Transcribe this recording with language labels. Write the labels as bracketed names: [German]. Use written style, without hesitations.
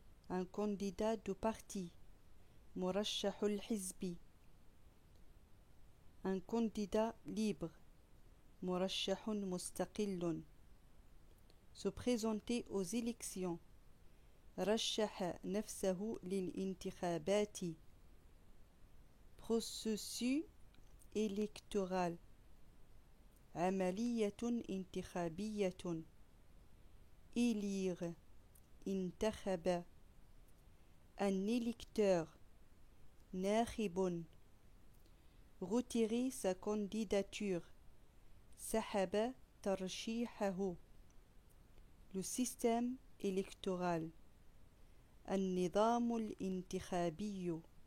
[French] Un candidat de parti, [Arabic] مرشح الحزب. [French] Un candidat libre, [Arabic] مرشح مستقل. [French] Se présenter aux élections, [Arabic] رشح نفسه للانتخابات. [French] Processus électoral, [Arabic] عملية انتخابية. [French] Élire, [Arabic] انتخب. [French] Un électeur, [Arabic] ناخب. [French] Retirer sa candidature, [Arabic] سحب ترشيحه. [French] Le système électoral, [Arabic] النظام الانتخابي.